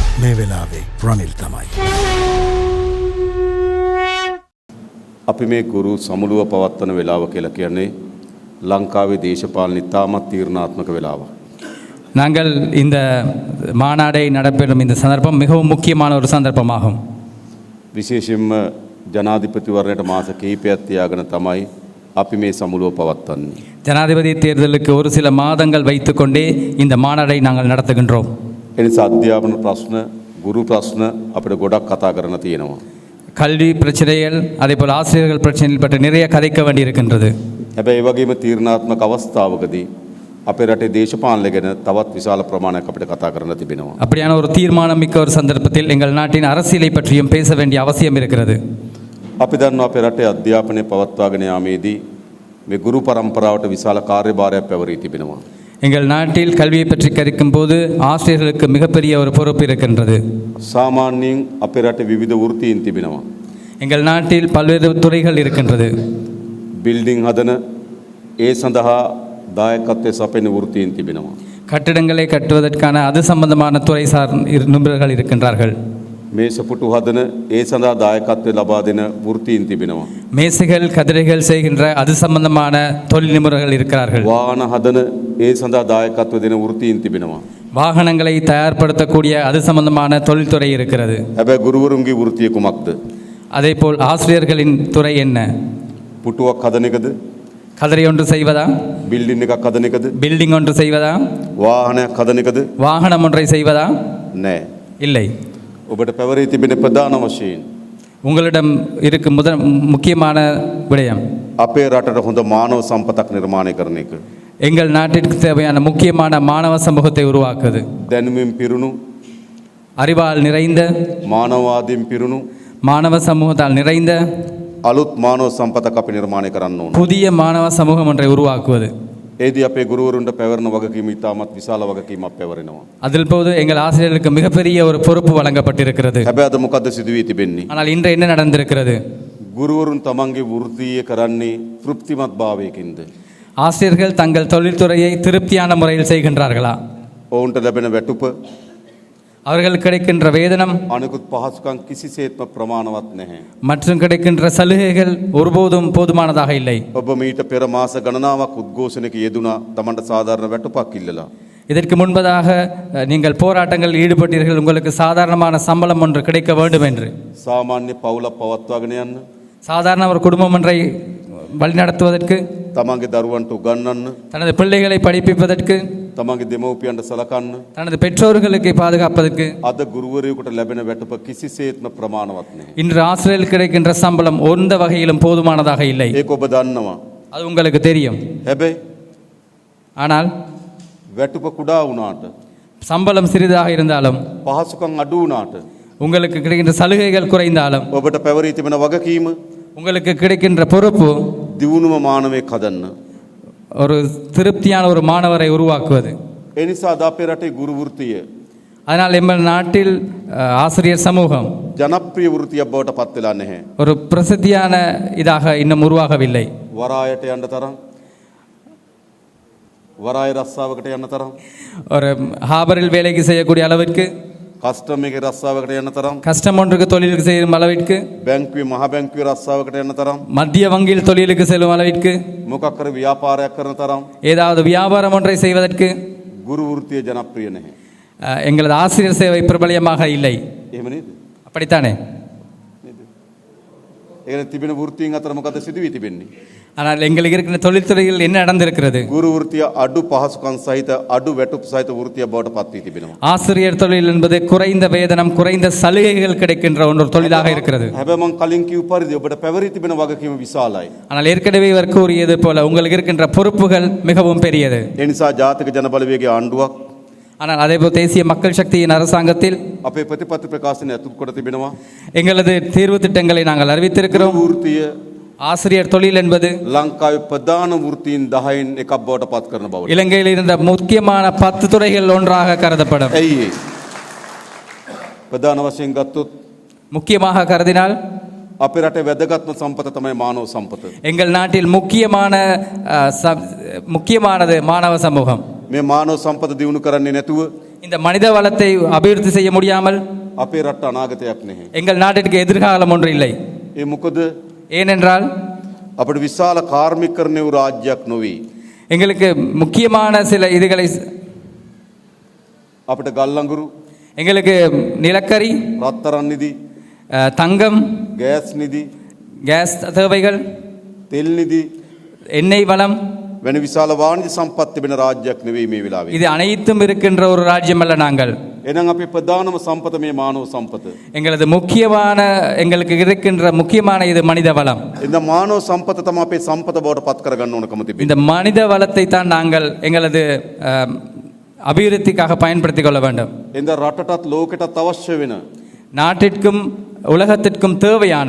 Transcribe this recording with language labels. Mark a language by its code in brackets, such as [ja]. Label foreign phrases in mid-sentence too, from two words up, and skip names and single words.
[si] මේ වෙලාවේ රනිල් තමයි. අපි මේ ගුරු සමුළුව පවත්වන වෙලාව කියලා කියන්නේ ලංකාවේ දේශපාලන ඉතාමත් තීරණාත්මක වෙලාව. [ta] நாங்கள் இந்த மாநாடை நடைபெறும் இந்த சந்தர்ப்பம் மிகவும் முக்கியமான ஒரு சந்தர்ப்பமாகும். [si] විශේෂයෙන්ම ජනාධිපතිවරණයට මාස කිහිපයක් තියාගෙන තමයි අපි මේ සමුළුව පවත්වන්නේ. [ta] ஜனாதிபதி தேர்தலுக்கு ஒரு சில மாதங்கள் வைத்துக்கொண்டே இந்த மாநாடை நாங்கள் நடத்துகின்றோம். [si] එනිසා අධ්‍යාපන ප්‍රශ්න, ගුරු ප්‍රශ්න අපිට ගොඩක් කතා කරන්න තියෙනවා. [ta] கல்வி பிரச்சனைகள் அதேபோல் ஆசிரியர்கள் பிரச்சனைகள் பற்றி நிறைய கதைக்க வேண்டியிருக்கின்றது. [si] හැබැයි ඒ වගේම තීරණාත්මක අවස්ථාවකදී අපේ රටේ දේශපාලනය ගැන තවත් විශාල ප්‍රමාණයක් අපිට කතා කරන්න තිබෙනවා. [ta] அப்படியான ஒரு தீர்மானம் மிக்க ஒரு சந்தர்ப்பத்தில் எங்கள் நாட்டின் அரசியலை பற்றியும் பேச வேண்டிய அவசியம் இருக்கிறது. [si] අපි දන්නවා අපේ රටේ අධ්‍යාපනය පවත්වාගෙන යාමේදී මේ ගුරු පරම්පරාවට විශාල කාර්යභාරයක් පැවරී තිබෙනවා. [ta] எங்கள் நாட்டில் கல்வியை பற்றி கற்கும் போது ஆசிரியர்களுக்கு மிகப்பெரிய ஒரு பொறுப்பு இருக்கின்றது. [si] සාමාන්‍යයෙන් අපේ රටේ විවිධ වෘත්තීන් තිබෙනවා. [ta] எங்கள் நாட்டில் பல்வேறு துறைகள் இருக்கின்றது. [si] බිල්ඩින් හදන ඒ සඳහා දායකත්වයේ සපයන වෘත්තීන් තිබෙනවා. [ta] கட்டிடங்களை கட்டுவதற்கான அது சம்பந்தமான துறை சார் நிபுணர்கள் இருக்கின்றார்கள். [si] මේසපුටු හදන ඒ සඳහා දායකත්වය ලබා දෙන වෘත්තීන් තිබෙනවා. [ta] மேசைகள் கதிரைகள் செய்கின்ற அது சம்பந்தமான தொழில் நிபுணர்கள் இருக்கிறார்கள். [si] වාහන හදන ඒ සඳහා දායකත්ව දෙන වෘත්තීන් තිබෙනවා. [ta] வாகனங்களை தயார்படுத்தக்கூடிய அது சம்பந்தமான தொழில்துறை இருக்கிறது. [si] හැබැයි ගුරුවරුන්ගේ වෘත්තිය කුමක්ද? [ta] அதேபோல் ஆசிரியர்களின் துறை என்ன? [si] පුටුවක් හදන එකද? [ta] கதிரை ஒன்று செய்வதா? [si] බිල්ඩින් එකක් හදන එකද? [ta] பில்டிங் ஒன்று செய்வதா? [si] වාහනයක් හදන එකද? [ta] வாகனம் ஒன்றை செய்வதா? [si] නෑ. [ta] இல்லை. [si] ඔබට පැවරී තිබෙන ප්‍රධාන වශයෙන් [ta] உங்களிடம் இருக்கும் முக்கியமான விடயம் [si] අපේ රටට හොඳ මානව සම්පතක් නිර්මාණය කරන එක. [ta] எங்கள் நாட்டிற்கு தேவையான முக்கியமான மாணவ சமூகத்தை உருவாக்குவது. [si] දැනුමින් පිරුණු, [ta] அறிவால் நிறைந்த, [si] මානවවාදයෙන් පිරුණු [ta] மாணவ சமூகத்தால் நிறைந்த [si] අලුත් මානව සම්පතක් අපි නිර්මාණය කරන්න ඕන. [ta] புதிய மாணவ சமூகம் ஒன்றை உருவாக்குவது. [si] ඒදී අපේ ගුරුවරුන්ට පැවරෙන වගකීම ඉතාමත් විශාල වගකීමක් පැවරෙනවා. [ta] அதில் போது எங்கள் ஆசிரியர்களுக்கு மிகப்பெரிய ஒரு பொறுப்பு வழங்கப்பட்டிருக்கிறது. [si] හැබැයි අද මොකද්ද සිදු වී තිබෙන්නේ? [ta] ஆனால் இன்று என்ன நடந்திருக்கிறது? [si] ගුරුවරුන් තමන්ගේ වෘත්තීය කරන්නේ තෘප්තිමත් භාවයකින්ද? [ta] ஆசிரியர்கள் தங்கள் தொழில்துறையை திருப்தியான முறையில் செய்கின்றார்களா? [si] ඔවුන්ට ලැබෙන වැටුප, [ta] அவர்களுக்கு கிடைக்கின்ற வேதனம், [si] අනිකුත් පහසුකම් කිසිසේත්ම ප්‍රමාණවත් නැහැ. [ta] மற்றும் கிடைக்கின்ற சலுகைகள் ஒருபோதும் போதுமானதாக இல்லை. [si] ඔබ මීට පෙර මාස ගණනාවක් උද්ඝෝෂණයක යෙදුණා තමන්ට සාධාරණ වැටුපක් ඉල්ලලා. [ta] இதற்கு முன்பதாக நீங்கள் போராட்டங்களில் ஈடுபட்டீர்கள், உங்களுக்கு சாதாரணமான சம்பளம் ஒன்று கிடைக்க வேண்டும் என்று. [si] සාමාන්‍ය පවුලක් පවත්වාගෙන යන්න, [ta] சாதாரண ஒரு குடும்பம் ஒன்றை வழிநடத்துவதற்கு, [si] තමන්ගේ දරුවන්ට උගන්වන්න, [ta] தனது பிள்ளைகளை படிப்பிப்பதற்கு, [si] තමන්ගේ දෙමව්පියන්ට සලකන්න [ta] தனது பெற்றோர்களுக்கு பாதுகாப்பதற்கு [si] අද ගුරුවරයෙකුට ලැබෙන වැටුප කිසිසේත්ම ප්‍රමාණවත් නැහැ. [ta] இன்று ஆசிரியர்களுக்கு கிடைக்கின்ற சம்பளம் எந்த வகையிலும் போதுமானதாக இல்லை. [si] ඒක ඔබ දන්නවා. [ta] அது உங்களுக்கு தெரியும். [si] හැබැයි [ta] ஆனால் [si] වැටුප කුඩා වුණාට, [ta] சம்பளம் சிறிதாக இருந்தாலும், [si] පහසුකම් අඩු වුණාට, [ta] உங்களுக்கு கிடைக்கின்ற சலுகைகள் குறைந்தாலும், [si] ඔබට පැවරී තිබෙන වගකීම [ta] உங்களுக்கு கிடைக்கின்ற பொறுப்பு [si] දියුණුව මානවයෙක් හදන්න. [ta] ஒரு திருப்தியான ஒரு மாணவரை உருவாக்குவது. [si] ඒ නිසා අද අපේ රටේ ගුරු වෘත්තිය [ta] அதனால் எங்கள் நாட்டில் ஆசிரியர் சமூகம் [si] ජනප්‍රිය වෘත්තියක් බවට පත් වෙලා නැහැ. [ta] ஒரு பிரசித்தியான இதாக இன்னும் உருவாகவில்லை. [si] වරායට යන්න තරම්, වරාය රස්සාවකට යන්න තරම්, [ta] ஒரு ஹாபரில் வேலைக்கு செய்யக்கூடிய அளவிற்கு, [si] කස්ටම් එකේ රස්සාවකට යන්න තරම්, [ta] கஷ்டம் ஒன்றுக்கு தொழிலுக்கு செய்யும் அளவிற்கு, [si] බැංකුවේ මහ බැංකුවේ රස්සාවකට යන්න තරම්, [ta] மத்திய வங்கியில் தொழிலுக்கு செல்லும் அளவிற்கு, [si] මොකක් කර ව්‍යාපාරයක් කරන තරම් [ta] ஏதாவது வியாபாரம் ஒன்றை செய்வதற்கு [si] ගුරු වෘත්තිය ජනප්‍රිය නැහැ. [ta] எங்களது ஆசிரியர் சேவை பிரபலியமாக இல்லை. [si] එහෙම නේද? [ta] அப்படித்தானே? [si] නේද? ඒකනේ තිබෙන වෘත්තීන් අතර මොකද සිදු වී තිබෙන්නේ? [ta] ஆனால் எங்களுக்கு இருக்கிற தொழில்துறையில் என்ன நடந்திருக்கிறது? [si] ගුරු වෘත්තිය අඩු පහසුකම් සහිත අඩු වැටුප් සහිත වෘත්තියක් බවට පත් වී තිබෙනවා. [ta] ஆசிரியர் தொழில் என்பது குறைந்த வேதனம், குறைந்த சலுகைகள் கிடைக்கின்ற ஒரு தொழிலாக இருக்கிறது. [si] හැබැයි මම කලින් කිව්ව පරිදි ඔබට පැවරී තිබෙන වගකීම විශාලයි. [ta] ஆனால் ஏற்கனவே இவர் கூறியது போல உங்களுக்கு இருக்கின்ற பொறுப்புகள் மிகவும் பெரியது. [si] ඒ නිසා ජාතික ජනබලවේගයේ ආණ්ඩුවක් [ta] ஆனால் அதேபோல் தேசிய மக்கள் சக்தியின் அரசாங்கத்தில் [si] අපේ ප්‍රතිපත්ති ප්‍රකාශනය ඇතුළත් කොට තිබෙනවා. [ta] எங்களது தீர்வு திட்டங்களை நாங்கள் அறிவித்திருக்கிறோம். [si] වෘත්තිය [ta] ஆசிரியர் தொழில் என்பது [si] ලංකාවේ ප්‍රධාන වෘත්තීන් 10න් එකක් බවට පත් කරන බවට. [ta] இலங்கையில் இருந்த முக்கியமான 10 துறைகள் ஒன்றாக கருதப்படும். [si] ඇයි ඒ? ප්‍රධාන වශයෙන් ගත්තොත් [ta] முக்கியமாக கருதினால் [si] අපේ රටේ වැදගත්ම සම්පත තමයි මානව සම්පත. [ta] எங்கள் நாட்டில் முக்கியமானது மாணவ சமூகம். [si] මේ මානව සම්පත දියුණු කරන්නේ නැතුව [ta] இந்த மனித வளத்தை அபிவிருத்தி செய்ய முடியாமல் [si] අපේ රට අනාගතයක් නැහැ. [ta] எங்கள் நாட்டிற்கு எதிர்காலம் ஒன்று இல்லை. [si] ඒ මොකද [ta] ஏனென்றால் [si] අපිට විශාල කාර්මිකරණය වූ රාජ්‍යයක් නොවේ. [ta] எங்களுக்கு முக்கியமான சில இதுகளை [si] අපිට ගල් අඟුරු, [ta] எங்களுக்கு நிலக்கரி, [si] රත්තරන් නිදි, [ta] தங்கம், [si] ගෑස් නිදි, [ta] கேஸ் தேவைகள், [si] තෙල් නිදි [ta] எண்ணெய் வளம், [si] වැනි විශාල වාණිජ සම්පත් තිබෙන රාජ්‍යයක් නෙවෙයි මේ වෙලාවේ. [ta] இது அனைத்தும் இருக்கின்ற ஒரு ராஜ்யம் அல்ல நாங்கள். [si] එහෙනම් අපේ ප්‍රධානම සම්පත මේ මානව සම්පත. [ta] எங்களது முக்கியமான எங்களுக்கு இருக்கின்ற முக்கியமான இது மனித வளம். [si] இந்த මානව සම්පත තමයි අපේ සම්පත බවට පත් කරගන්න ඕනකම තිබෙන්නේ. [ta] இந்த மனித வளத்தை தான் நாங்கள் எங்களது அபிவிருத்திக்காக பயன்படுத்திக் கொள்ள வேண்டும். [si] இந்த රටටත් ලෝකෙටත් අවශ්‍ය වෙන [ta] நாட்டிற்கும் உலகத்திற்கும் தேவையான